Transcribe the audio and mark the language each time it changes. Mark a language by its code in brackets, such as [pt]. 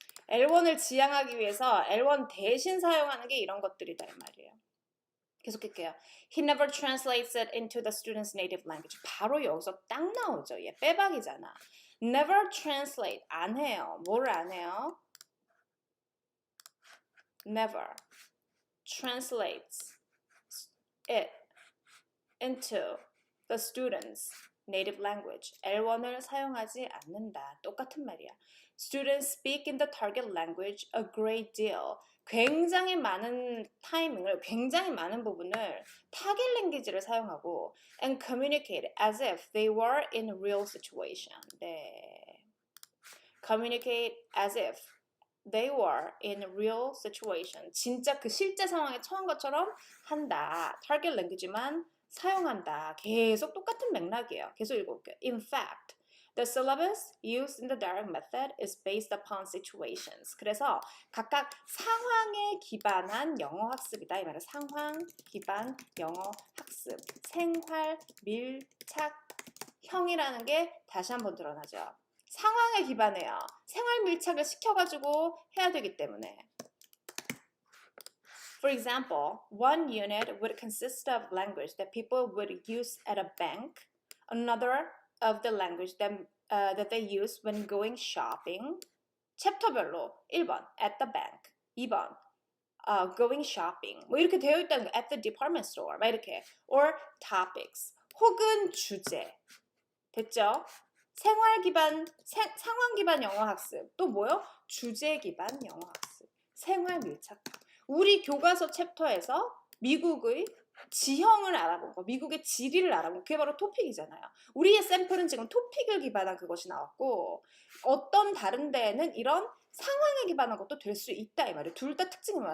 [ko] L1을 지향하기 위해서 L1 대신 사용하는 게 이런 것들이다 이 말이에요. 계속할게요. [en] He never translates it into the student's native language. [ko] 바로 여기서 딱 나오죠. 얘 빼박이잖아. [en] Never translate. [ko] 안 해요. 뭐를 안 해요? [en] Never translates it into the student's native language. [ko] L1을 사용하지 않는다. 똑같은 말이야. [en] Students speak in the target language a great deal. [ko] 굉장히 많은 타이밍을, 굉장히 많은 부분을 타겟 랭귀지를 사용하고 [en] and communicate as if they were in a real situation. [ko] 네. [en] communicate as if they were in a real situation. [ko] 진짜 그 실제 상황에 처한 것처럼 한다. 타겟 랭귀지만 사용한다. 계속 똑같은 맥락이에요. 계속 읽어볼게요. [en] In fact, the syllabus used in the direct method is based upon situations. [ko] 그래서 각각 상황에 기반한 영어 학습이다. 이 말은 상황 기반 영어 학습. 생활 밀착형이라는 게 다시 한번 드러나죠. 상황에 기반해요. 생활 밀착을 시켜가지고 해야 되기 때문에. [en] For example, one unit would consist of language that people would use at a bank, another of the language that they use when going shopping. [ko] 챕터별로 1번 [en] at the bank, [ko] 2번 [en] going shopping [ko] 뭐 이렇게 되어 있다는 거. [en] at the department store [ko] 막 이렇게 [en] or topics [ko] 혹은 주제. 됐죠? 생활 기반, 상황 기반 영어 학습. 또 뭐요? 주제 기반 영어 학습. 생활 밀착. 우리 교과서 챕터에서 미국의 지형을 알아본 거, 미국의 지리를 알아본 거, 그게 바로 토픽이잖아요. 우리의 샘플은 지금 토픽을 기반한 그것이 나왔고 어떤 다른 데에는 이런 상황에 기반한 것도 될 수 있다 이 말이에요. 둘 다 특징이 뭐야?